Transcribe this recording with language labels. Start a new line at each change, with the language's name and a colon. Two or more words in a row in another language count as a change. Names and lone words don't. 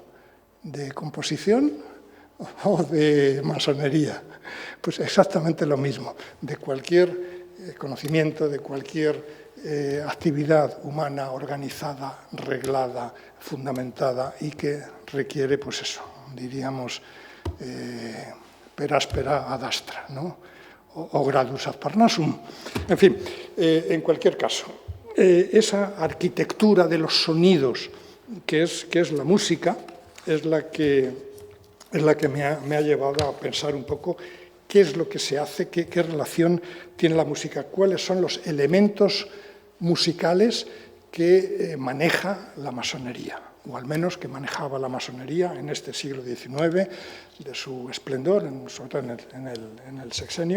Spanish: ¿De composición o de masonería? Pues exactamente lo mismo. De cualquier conocimiento, de cualquier actividad humana organizada, reglada, fundamentada y que requiere, pues eso, diríamos,
Latin: per aspera ad astra, ¿no? O gradus ad parnassum.
Spanish: En fin, en cualquier caso, esa arquitectura de los sonidos, que es la música, es la que me ha llevado a pensar un poco qué es lo que se hace, qué relación tiene la música, cuáles son los elementos musicales que maneja la masonería, o al menos que manejaba la masonería en este siglo XIX, de su esplendor, sobre todo en el sexenio.